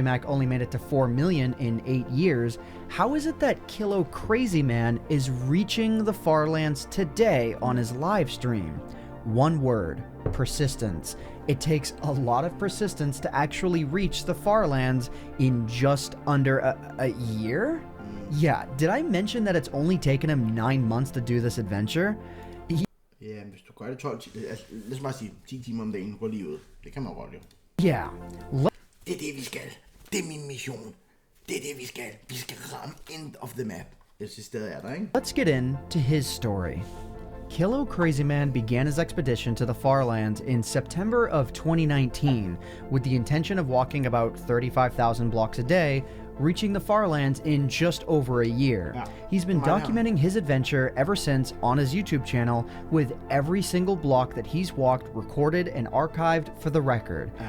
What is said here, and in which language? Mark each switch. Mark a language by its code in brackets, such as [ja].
[en] Mack only made it to 4 million in 8 years, how is it that KilloCrazyMan is reaching the farlands today on his live stream? One word: persistence. It takes a lot of persistence to actually reach the farlands in just under a year? Yeah, did I mention that it's only taken him 9 months to do this adventure? [da] Ja, hvis du gør det 12 timer, lad os bare sige 10 timer om dagen, gå lige ud. Det kan man godt jo. [en] Yeah. [da] Det er det, vi skal. Det er min mission. Det er det, vi skal. Vi skal ramme end of the map. Jeg synes stadig er der, ikke? [en] Let's get into his story. KilloCrazyMan began his expedition to the farlands in September of 2019 with the intention of walking about 35,000 blocks a day, reaching the Farlands in just over a year. He's been documenting his adventure ever since on his YouTube channel, with every single block that he's walked recorded and archived for the record.